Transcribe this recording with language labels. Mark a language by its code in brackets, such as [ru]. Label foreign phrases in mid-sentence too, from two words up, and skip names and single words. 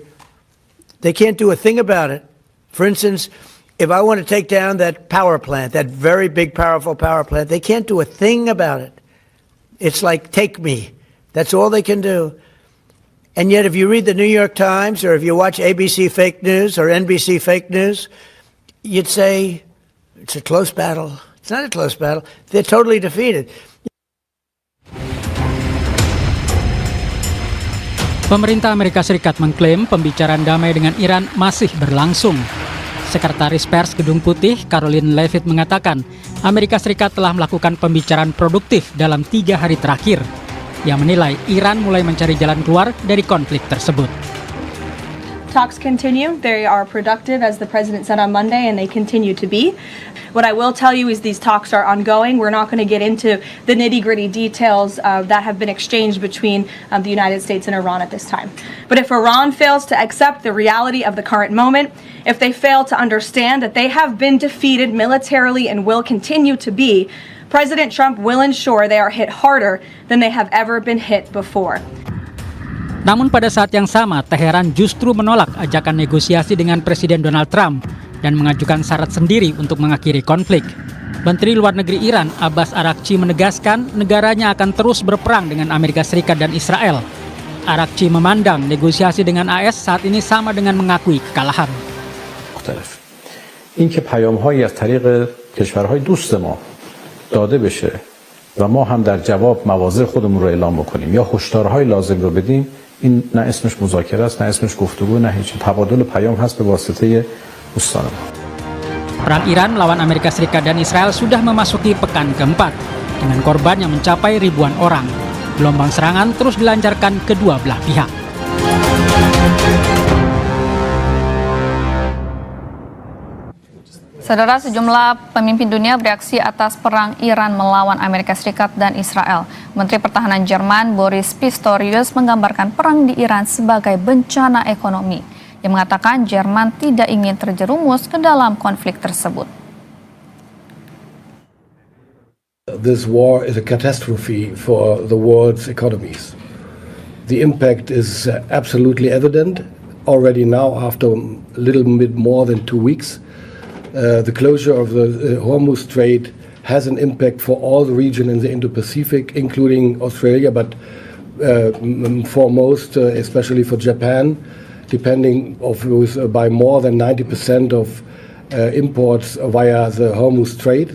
[en] They can't do a thing about it. For instance, if I want to take down that power plant, that very big, powerful power plant, they can't do a thing about it. It's like, take me. That's all they can do. And yet, if you read the New York Times or if you watch ABC fake news or NBC fake news, you'd say it's a close battle. It's not a close battle. They're totally defeated. [id] Pemerintah Amerika Serikat mengklaim pembicaraan damai dengan Iran masih berlangsung. Sekretaris Pers Gedung Putih, Caroline Leavitt mengatakan, Amerika Serikat telah melakukan pembicaraan produktif dalam 3 hari terakhir. Yang menilai Iran mulai mencari jalan keluar dari konflik tersebut. [en] Talks continue. They are productive, as the president said on Monday, and they continue to be. What I will tell you is these talks are ongoing. We're not going to get into the nitty-gritty details that have been exchanged between the United States and Iran at this time. But if Iran fails to accept the reality of the current moment, if they fail to understand that they have been defeated militarily and will continue to be, President Trump will ensure they are hit harder than they have ever been hit before. [id] Namun pada saat yang sama, Teheran justru menolak ajakan negosiasi dengan Presiden Donald Trump dan mengajukan syarat sendiri untuk mengakhiri konflik. Menteri Luar Negeri Iran, Abbas Araghchi, menegaskan negaranya akan terus berperang dengan Amerika Serikat dan Israel. Araghchi memandang negosiasi dengan AS saat ini sama dengan mengakui kekalahan. [fa] این که پیام‌هایی از طریق کشورهای دوست ما داده بشه و ما هم در جواب مواضع خودمون رو اعلام بکنیم یا هشدارهای لازم رو بدیم، این نه اسمش مذاکره است، نه اسمش گفتگو، نه هیچ. تبادل پیام هست به واسطه دوستان ما. [id] Perang Iran melawan Amerika Serikat dan Israel sudah memasuki pekan keempat dengan korban yang mencapai ribuan orang. Gelombang serangan terus dilancarkan kedua belah pihak. Saudara, sejumlah pemimpin dunia bereaksi atas perang Iran melawan Amerika Serikat dan Israel. Menteri Pertahanan Jerman Boris Pistorius menggambarkan perang di Iran sebagai bencana ekonomi. Dia mengatakan Jerman tidak ingin terjerumus ke dalam konflik tersebut. [en] This war is a catastrophe for the world's economies. The impact is absolutely evident already now after a little bit more than 2 weeks. The closure of the Hormuz Strait has an impact for all the region in the Indo-Pacific, including Australia, but foremost, especially for Japan, depending by more than 90% of imports via the Hormuz Strait.